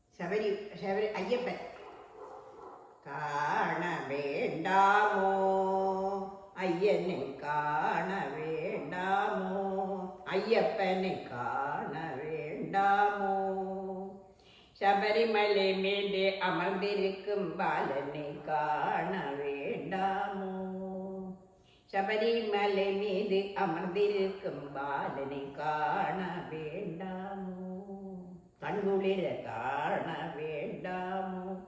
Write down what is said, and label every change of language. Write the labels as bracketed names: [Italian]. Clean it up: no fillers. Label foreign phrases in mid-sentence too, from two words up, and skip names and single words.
[Malayalam] ശബരി അയ്യപ്പൻ. [Tamil] காண வேண்டாமோ ஐயனை காண வேண்டாமோ ஐயப்பனை காண வேண்டாமோ சபரிமலை மேலே அமர்ந்திருக்கும் பாலனை காண வேண்டாமோ ശബരിമலை மீது அமர்ந்திருக்கும் பாலனை காண வேண்டாமோ கண்குளிர காண வேண்டாமோ